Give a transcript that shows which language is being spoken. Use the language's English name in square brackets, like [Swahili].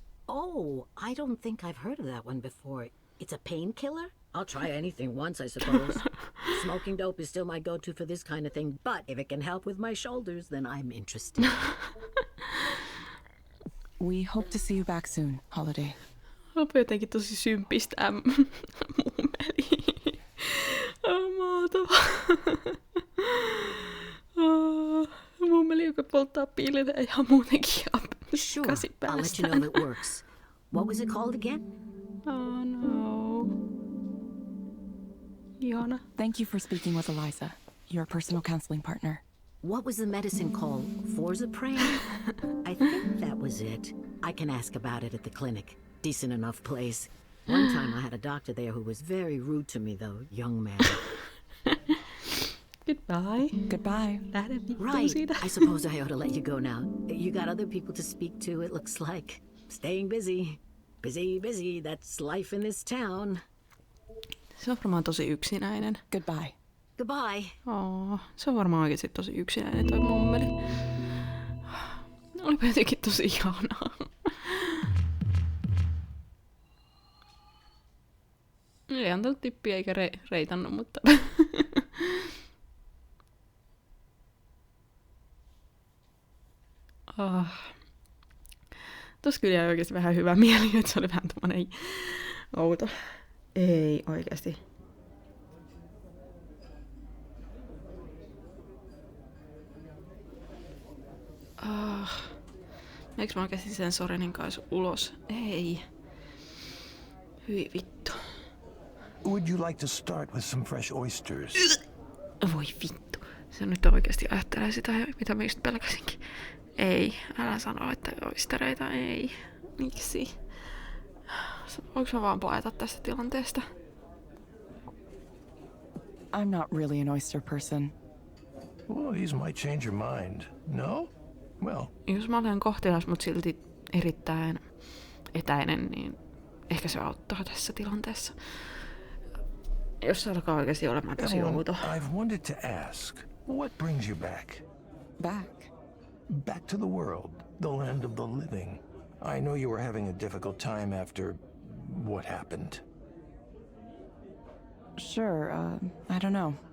[English] Oh, I don't think I've heard of that one before. It's a painkiller? I'll try anything once, I suppose. Smoking dope is still my go-to for this kind of thing, but if it can help with my shoulders, then I'm interested. We hope to see you back soon, Holiday. [Finnish] Onpa jotenkin tosi sympistä mummeli. Mahtavaa. Mummeli, joka polttaa pilveä ja muutenkin [English] Sure, [Finnish] kasi [English] I'll let you know [Finnish] päästään. [English] if it works. What was it called again? Oh no. [Finnish] Ihana. [English] Thank you for speaking with Eliza, your personal counseling partner. What was the medicine called? Forzaprane? I think that was it. I can ask about it at the clinic. Decent enough place. One time I had a doctor there who was very rude to me, though, young man. Goodbye. Goodbye. [Finnish] Lähde vittuun [English] Right, [Finnish] siitä. [English] I suppose I ought to let you go now. You got other people to speak to, it looks like. Staying busy. Busy, that's life in this town. [Finnish] Se on varmaan tosi yksinäinen. Goodbye. Goodbye. Se on varmaan oikeasti tosi yksinäinen toi mummeli. Olipa jotenkin tosi ihanaa. Ei antanut tippiä eikä reitannut, mutta... Tuossa kyllä jäi oikeasti vähän hyvä mieli, että se oli vähän tommonen outo. Ei oikeasti. Eikö mä oikeasti sen Sorenin kanssa ulos? Ei. Hyi vittu. [English] Would you like to start with some fresh oysters? [Finnish] Voi vittu. Se nyt oikeasti ajattelee sitä, mitä mä just pelkäsinkin. Ei, älä sano, että oystereita ei. Miksi? Voinko mä vaan paeta tästä tilanteesta? [English] I'm not really an oyster person. Well, these might change your mind. No? Well, [Finnish] Jos mä olen kohtelias, mut silti erittäin etäinen, niin ehkä se auttaa tässä tilanteessa. Jos se alkaa oikeasti olemaan tosi outo. [English] I've wanted to ask, what brings you back? Back. Back to the world, the land of the living. I know you were having a difficult time after what happened. Sure, I don't know.